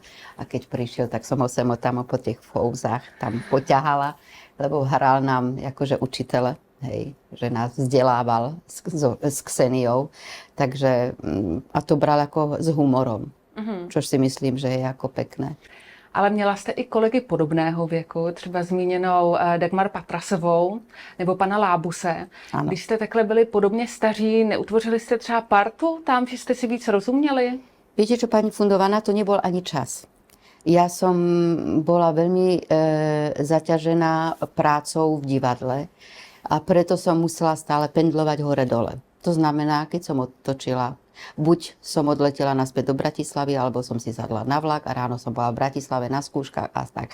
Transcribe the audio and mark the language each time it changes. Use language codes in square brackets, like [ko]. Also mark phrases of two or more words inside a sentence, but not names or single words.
[sk] A keď prišiel, tak som ho sem tam po tých fúzach tam poťahala, lebo hral nám akože učitele, hej, že nás vzdelával s Kseniou. Takže a to bral ako s humorom, čož si myslím, že je ako pekné. [cs] Ale měla jste i kolegy podobného věku, třeba zmíněnou Dagmar Patrasovou nebo pana Lábuse. Ano. Když jste takhle byli podobně staří, neutvořili jste třeba partu tam, že jste si víc rozuměli? [sk] Viete čo, pani Fundovaná, to nebol ani čas. Ja som bola veľmi zaťažená prácou v divadle a preto som musela stále pendlovať hore-dole. To znamená, keď som otočila, buď som odletela naspäť do Bratislavy, alebo som si sadla na vlak a ráno som bola v Bratislave na skúškach a tak.